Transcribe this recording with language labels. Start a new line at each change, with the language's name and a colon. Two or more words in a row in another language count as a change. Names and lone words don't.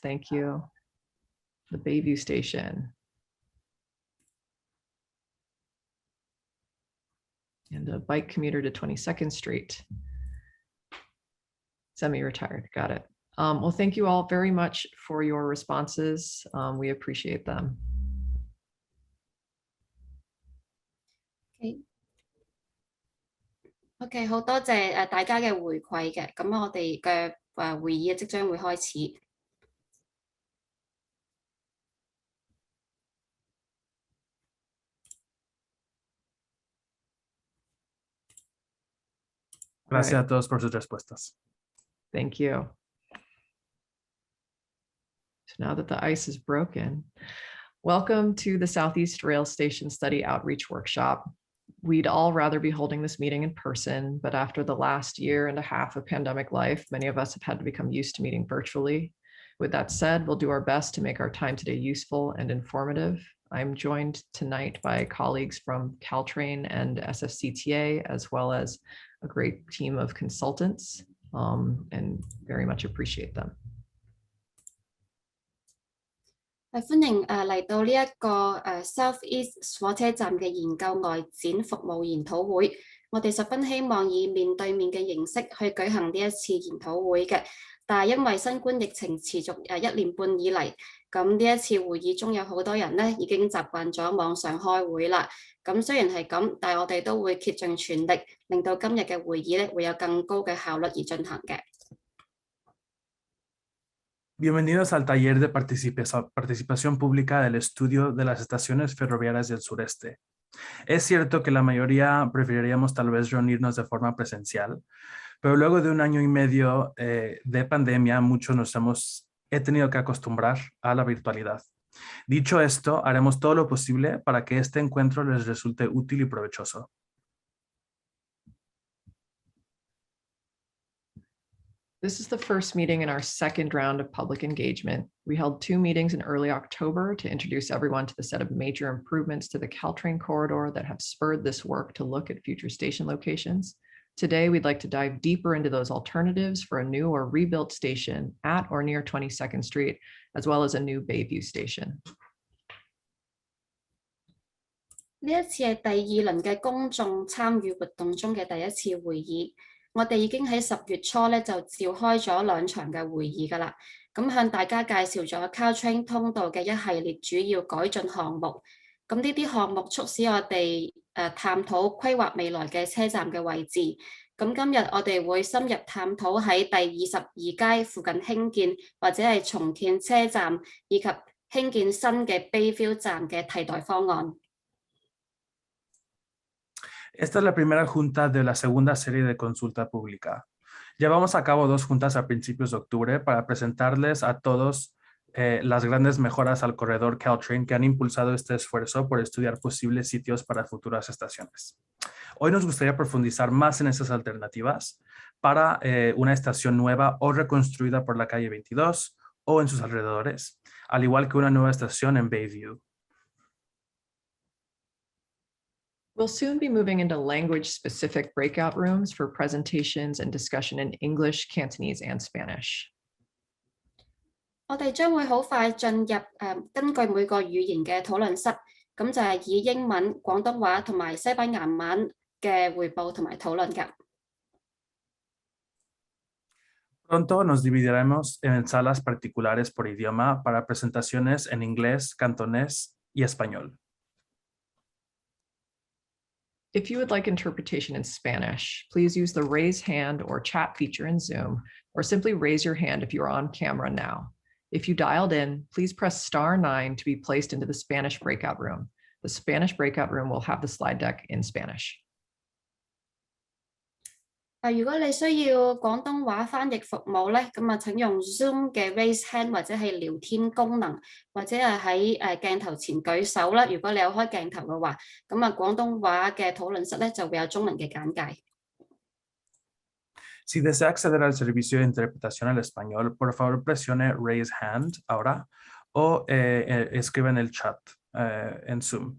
English: Thank you. The Bayview station. And a bike commuter to 22nd Street. Semi-retired, got it. Well, thank you all very much for your responses. We appreciate them.
Cantonese: OK，好多謝大家嘅回饋嘅，咁我哋嘅會議即將會開始。
Spanish: Gracias a todos por sus respuestas.
English: Thank you. So now that the ice is broken, welcome to the Southeast Rail Station Study Outreach Workshop. We'd all rather be holding this meeting in person, but after the last year and a half of pandemic life, many of us have had to become used to meeting virtually. With that said, we'll do our best to make our time today useful and informative. I'm joined tonight by colleagues from Caltrain and SFCTA, as well as a great team of consultants, and very much appreciate them.
Cantonese: 歡迎嚟到呢一個South East 火車站嘅研究外展服務研討會。我哋十分希望以面對面嘅形式去舉行呢一次研討會嘅，但係因為新冠疫情持續1年半以嚟，咁呢一次會議中有好多人呢已經習慣咗網上開會啦。咁雖然係咁，但係我哋都會竭盡全力，令到今日嘅會議呢會有更高嘅效率而進行嘅。
Spanish: Bienvenidos al taller de participación pública del estudio de las estaciones ferroviarias del sureste. Es cierto que la mayoría preferiríamos tal vez reunirnos de forma presencial, pero luego de 1 año y medio de pandemia, muchos he tenido que acostumbrar a la virtualidad. Dicho esto, haremos todo lo posible para que este encuentro les resulte útil y provechoso.
English: This is the first meeting in our second round of public engagement. We held 2 meetings in early October to introduce everyone to the set of major improvements to the Caltrain corridor that have spurred this work to look at future station locations. Today, we'd like to dive deeper into those alternatives for a new or rebuilt station at or near 22nd Street, as well as a new Bayview station.
Cantonese: 呢一次係第2輪嘅公眾參與活動中嘅第一次會議。我哋已經喺10月初咧就召開咗2場嘅會議㗎啦，咁向大家介紹咗 Caltrain 通道嘅一系列主要改進項目。咁呢啲項目促使我哋探討規劃未來嘅車站嘅位置。咁今日我哋會深入探討喺第22街附近興建或者係重建車站，以及興建新嘅 Bayview 站嘅替代方案。
Spanish: Esta es la primera junta de la segunda serie de consulta pública. Llevamos a cabo 2 juntas a principios de octubre para presentarles a todos las grandes mejoras al corredor Caltrain que han impulsado este esfuerzo por estudiar posibles sitios para futuras estaciones. Hoy nos gustaría profundizar más en estas alternativas para una estación nueva o reconstruida por la calle 22 o en sus alrededores, al igual que una nueva estación en Bayview.
English: We'll soon be moving into language-specific breakout rooms for presentations and discussion in English, Cantonese, and Spanish.
Cantonese: 我哋將會好快進入根據每個語言嘅討論室，咁就係以英文、廣東話同埋西班牙文嘅彙報同埋討論嘅。
Spanish: Pronto nos dividiremos en salas particulares por idioma para presentaciones en inglés, cantonés y español.
English: If you would like interpretation in Spanish, please use the raise hand or chat feature in Zoom, or simply raise your hand if you are on camera now. If you dialed in, please press *9 to be placed into the Spanish breakout room. The Spanish breakout room will have the slide deck in Spanish.
Cantonese: 如果你需要廣東話翻譯服務咧，咁請用 Zoom 嘅
English: Raise Hand
Cantonese: 或者係聊天功能，或者係喺鏡頭前舉手啦。如果你有開鏡頭嘅話，咁廣東話嘅討論室咧就會有中文嘅簡介。
Spanish: Si desea acceder al servicio de interpretación al español, por favor presione
English: Raise Hand
Spanish: ahora o escriba en el chat en Zoom.